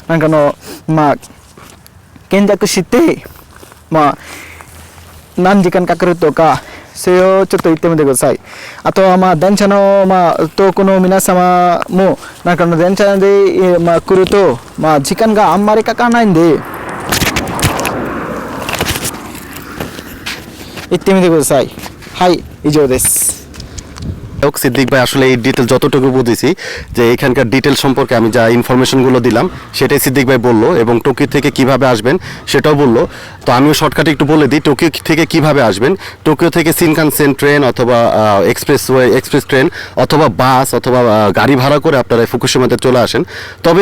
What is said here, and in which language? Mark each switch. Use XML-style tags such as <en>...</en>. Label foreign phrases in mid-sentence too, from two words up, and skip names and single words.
<ja>検索して何時間かかるとかそれをちょっと言ってみてくださいあとは電車の遠くの皆様も電車で来ると時間があんまりかからないんで行ってみてくださいはい以上です</ja> <bn>সিদ্দিক ভাই আসলে এই ডিটেল যতটুকু বুঝেছি যে এখানকার ডিটেল সম্পর্কে আমি যা ইনফরমেশনগুলো দিলাম সেটাই সিদ্দিক ভাই বললো এবং টোকিও থেকে কিভাবে আসবেন সেটাও বললো তো আমিও শর্টকাটে একটু বলে দিই টোকিও থেকে কিভাবে আসবেন টোকিও থেকে শিনকানসেন ট্রেন অথবা</bn> <en>express train</en> <bn>অথবা বাস অথবা গাড়ি ভাড়া করে আপনারা ফুকুশিমাতে চলে আসেন তবে</bn>